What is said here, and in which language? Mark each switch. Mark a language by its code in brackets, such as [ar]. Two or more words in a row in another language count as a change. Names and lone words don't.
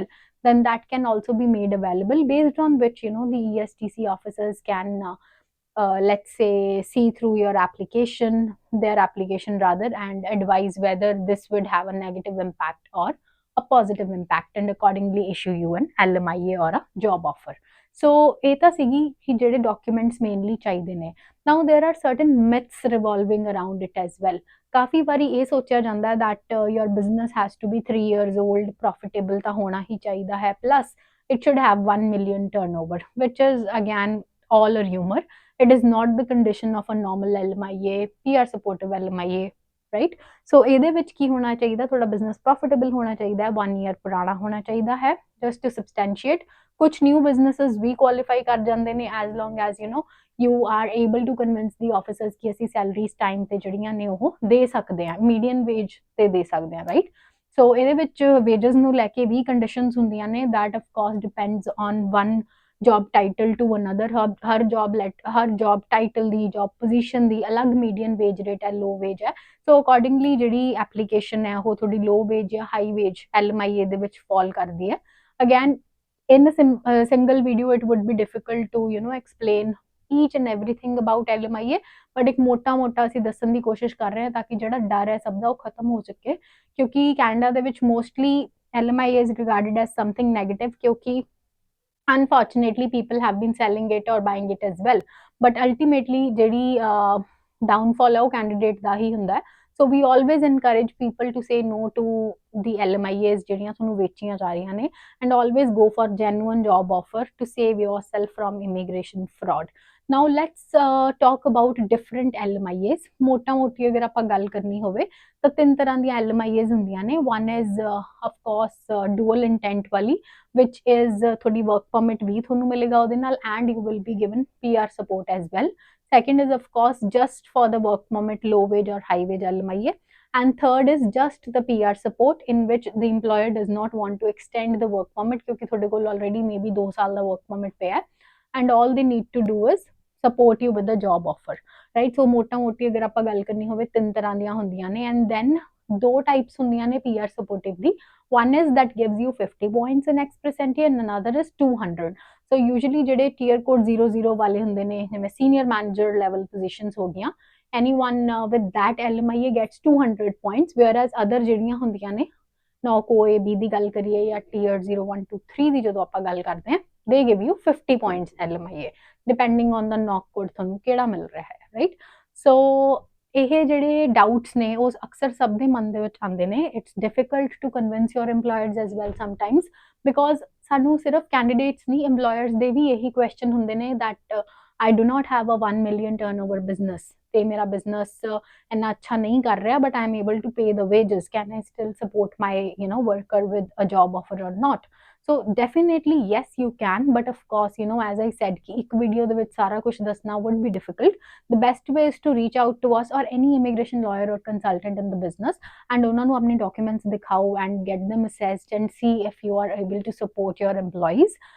[en] Then that can also be made available, based on which the ESTC officers can let's say see through their application rather, and advise whether this would have a negative impact or a positive impact and accordingly issue you an LMIA or a job offer। [pa] so ਇਹ ਤਾਂ ਸੀਗੀ ਕਿ ਜਿਹੜੇ ਡਾਕੂਮੈਂਟਸ ਮੇਨਲੀ ਚਾਹੀਦੇ ਨੇ। [en] now there are certain myths revolving around it as well। [pa] ਕਾਫੀ ਵਾਰੀ ਇਹ ਸੋਚਿਆ ਜਾਂਦਾ [en] that your business has to be 3 years old, profitable [pa] ਤਾਂ ਹੋਣਾ ਹੀ ਚਾਹੀਦਾ ਹੈ, [en] plus it should have 1 million turnover, which is again all a rumor। it is not the condition of a normal LMIA, PR supportive LMIA, right? [pa] so ਇਹਦੇ ਵਿੱਚ ਕੀ ਹੋਣਾ ਚਾਹੀਦਾ? ਤੁਹਾਡਾ ਬਿਜ਼ਨਸ ਪ੍ਰੋਫਿਟੇਬਲ ਹੋਣਾ ਚਾਹੀਦਾ ਹੈ, 1 year ਪੁਰਾਣਾ ਹੋਣਾ ਚਾਹੀਦਾ ਹੈ, [en] just to substantiate। [pa] ਕੁਝ ਨਿਊ ਬਿਜ਼ਨੈਸਸ ਵੀ ਕੁਆਲੀਫਾਈ ਕਰ ਜਾਂਦੇ ਨੇ [en] as long as you are able to convince the officers [pa] ਕਿ ਅਸੀਂ ਸੈਲਰੀਜ਼ ਟਾਈਮ ਤੇ ਜਿਹੜੀਆਂ ਨੇ ਉਹ ਦੇ ਸਕਦੇ ਹਾਂ, ਮੀਡੀਅਨ ਵੇਜ ਤੇ ਦੇ ਸਕਦੇ ਹਾਂ, ਰਾਈਟ? ਸੋ ਇਹਦੇ ਵਿੱਚ ਵੇਜਸ ਨੂੰ ਲੈ ਕੇ ਵੀ ਕੰਡੀਸ਼ਨਸ ਹੁੰਦੀਆਂ ਨੇ [en] that of course depends on one job title to another [pa] ਹਰ [en] job title [pa] ਦੀ [en] job position [pa] ਦੀ ਅਲੱਗ [en] median wage rate [pa] ਹੈ [en] low wage [pa] ਹੈ ਸੋ ਅਕੋਰਡਿੰਗਲੀ ਜਿਹੜੀ ਐਪਲੀਕੇਸ਼ਨ ਹੈ ਉਹ ਥੋੜੀ [en] low wage [pa] ਜਾਂ [en] high wage LMIA [pa] ਦੇ ਵਿੱਚ fall ਕਰਦੀ ਹੈ [en] again in a single video it would be difficult to explain each and everything about LMIA [pa] ਬਟ ਇੱਕ ਮੋਟਾ ਅਸੀਂ ਦੱਸਣ ਦੀ ਕੋਸ਼ਿਸ਼ ਕਰ ਰਹੇ ਹਾਂ ਤਾਂ ਕਿ ਜਿਹੜਾ ਡਰ ਹੈ ਸਭ ਦਾ ਉਹ ਖਤਮ ਹੋ ਸਕੇ ਕਿਉਂਕਿ ਕੈਨੇਡਾ ਦੇ ਵਿੱਚ ਮੋਸਟਲੀ [en] LMIA is regarded as something negative ਕਿਉਂਕਿ unfortunately people have been selling it or buying it as well but ultimately [pa] ਜਿਹੜੀ downfall ਹੈ ਉਹ candidate ਦਾ ਹੀ ਹੁੰਦਾ ਹੈ [en] so we always encourage people to say no to the LMIAs [pa] ਜਿਹੜੀਆਂ ਤੁਹਾਨੂੰ ਵੇਚੀਆਂ ਜਾ ਰਹੀਆਂ ਨੇ [en] and always go for genuine job offer to save yourself from immigration fraud now let's talk about different LMIAs [pa] ਮੋਟੀ ਅਗਰ ਆਪਾਂ ਗੱਲ ਕਰਨੀ ਹੋਵੇ ਤਾਂ ਤਿੰਨ ਤਰ੍ਹਾਂ ਦੀਆਂ LMIAs ਹੁੰਦੀਆਂ ਨੇ [en] one is of course dual intent ਵਾਲੀ which is ਤੁਹਾਡੀ work permit [pa] ਵੀ ਤੁਹਾਨੂੰ ਮਿਲੇਗਾ ਉਹਦੇ ਨਾਲ [en] and you will be given PR support as well second is of course just for the work permit low wage or high wage LMIA and third is just the PR support in which the employer does not want to extend the work permit [pa] ਕਿਉਂਕਿ ਤੁਹਾਡੇ ਕੋਲ [en] already maybe [pa] 2 ਸਾਲ ਦਾ [en] work permit [pa] ਪਿਆ ਹੈ [en] and all they need to do is support you with the job offer right so [pa] ਮੋਟੀ ਅਗਰ ਆਪਾਂ ਗੱਲ ਕਰਨੀ ਹੋਵੇ ਤਿੰਨ ਤਰ੍ਹਾਂ ਦੀਆਂ ਹੁੰਦੀਆਂ ਨੇ [en] and then [pa] ਦੋ ਟਾਈਪਸ ਹੁੰਦੀਆਂ ਨੇ [en] PR supportive ਦੀ one is that gives you 50 points in express entry and another is 200 so usually ਜਿਹੜੇ tier code 00 [pa] ਵਾਲੇ ਹੁੰਦੇ ਨੇ ਜਿਵੇਂ [en] senior manager level positions [pa] ਹੋ ਗਈਆਂ [en] anyone with that LMIA gets 200 points whereas other [pa] ਜਿਹੜੀਆਂ ਹੁੰਦੀਆਂ ਨੇ ਨੌਕੋ A B ਦੀ ਗੱਲ ਕਰੀਏ ਜਾਂ [en] tier 0 1 2 3 [pa] ਦੀ ਜਦੋਂ ਆਪਾਂ ਗੱਲ ਕਰਦੇ ਹਾਂ [en] they give you 50 points LMIA depending on the knock code [pa] ਤੁਹਾਨੂੰ ਕਿਹੜਾ ਮਿਲ ਰਿਹਾ ਹੈ [en] right so [pa] ਇਹ ਜਿਹੜੇ ਡਾਊਟਸ ਨੇ ਉਹ ਅਕਸਰ ਸਭ ਦੇ ਮਨ ਦੇ ਵਿੱਚ ਆਉਂਦੇ ਨੇ [en] it's difficult to convince your employers as well sometimes because [pa] ਸਾਨੂੰ ਸਿਰਫ ਕੈਂਡੀਡੇਟਸ ਨਹੀਂ EMPLOYERS ਦੇ ਵੀ ਇਹੀ ਕੁਐਸਚਨ ਹੁੰਦੇ [en] ਨੇ that I do not have a 1 million turnover business [pa] ਤੇ ਮੇਰਾ ਬਿਜ਼ਨਸ ਇੰਨਾ ਅੱਛਾ ਨਹੀਂ ਕਰ ਰਿਹਾ [en] but I am able to pay the wages can I still support my worker with a job offer or not so definitely yes you can but of course as I said [pa] ਕਿ ਇੱਕ ਵੀਡੀਓ ਦੇ ਵਿੱਚ ਸਾਰਾ ਕੁਝ ਦੱਸਣਾ [en] would be difficult the best way is to reach out to us or any immigration lawyer or consultant in the business and [pa] ਉਹਨਾਂ ਨੂੰ ਆਪਣੇ [en] documents ਦਿਖਾਓ and get them assessed and see if you are able to support your employees